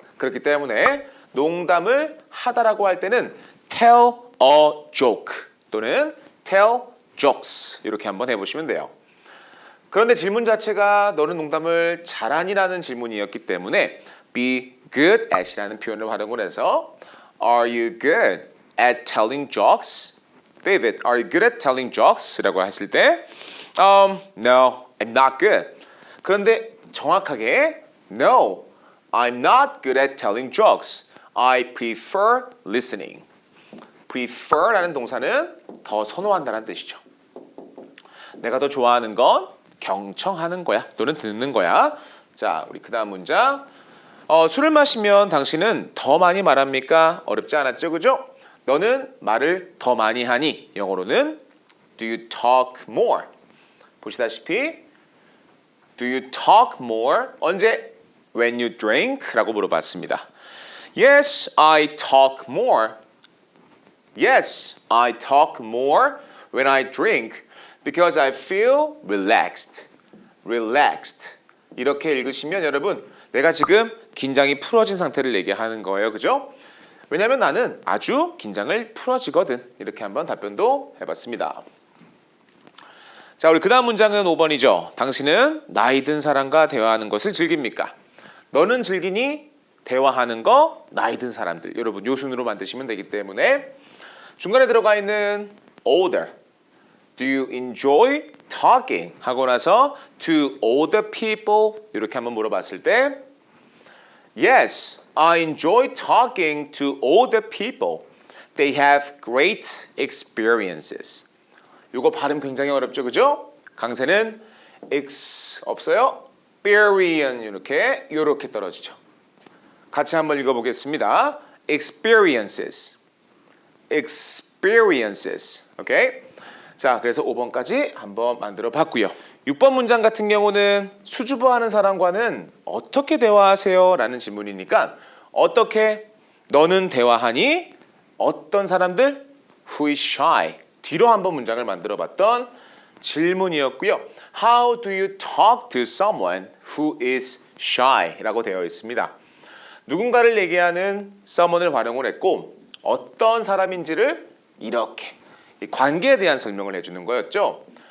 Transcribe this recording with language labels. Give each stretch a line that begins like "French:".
Korean: 그렇기 때문에 농담을 하다라고 할 때는
English: tell a joke
Korean: 또는
English: tell jokes
Korean: 이렇게 한번 해보시면 돼요. 그런데 질문 자체가 너는 농담을 잘하니라는 질문이었기 때문에 be good at이라는 표현을 활용을 해서
English: Are you good at telling jokes? David, are you good at telling jokes?
Korean: 라고 했을 때
English: No, I'm not good. 그런데 정확하게 No, I'm not good at telling jokes. I prefer listening.
Korean: prefer라는 동사는 더 선호한다는 뜻이죠. 내가 더 좋아하는 건 경청하는 거야 또는 듣는 거야. 자, 우리 그 다음 문장. 술을 마시면 당신은 더 많이 말합니까? 어렵지 않았죠, 그죠? 너는 말을 더 많이 하니 영어로는
English: Do you talk more?
Korean: 보시다시피
English: Do you talk more? 언제? When you drink?
Korean: 라고 물어봤습니다.
English: Yes, I talk more. Yes, I talk more when I drink because I feel relaxed. relaxed.
Korean: 이렇게 읽으시면 여러분 내가 지금 긴장이 풀어진 상태를 얘기하는 거예요. 그죠? 왜냐하면 나는 아주 긴장을 풀어지거든. 이렇게 한번 답변도 해봤습니다. 자, 우리 그 다음 문장은 5번이죠. 당신은 나이 든 사람과 대화하는 것을 즐깁니까? 너는 즐기니? 대화하는 거 나이 든 사람들. 여러분 요 순으로 만드시면 되기 때문에 중간에 들어가 있는 older.
English: Do you enjoy talking? 하고 나서 to older people
Korean: 이렇게 한번 물어봤을 때
English: Yes, I enjoy talking to older people. They have great experiences.
Korean: 이거 발음 굉장히 어렵죠, 그죠? 강세는 x 없어요. experience 이렇게 떨어지죠. 같이 한번 읽어보겠습니다.
English: experiences, experiences.
Korean: 오케이? 자, 그래서 5번까지 한번 만들어 봤고요. 6번 문장 같은 경우는 수줍어하는 사람과는 어떻게 대화하세요? 라는 질문이니까 어떻게 너는 대화하니?
English: 어떤 사람들? Who is shy?
Korean: 뒤로 한번 문장을 만들어 봤던 질문이었고요.
English: How do you talk to someone who is shy?
Korean: 라고 되어 있습니다. 누군가를 얘기하는 someone을 활용을 했고 어떤 사람인지를 이렇게 관계에 대한 설명을 해주는 거였죠.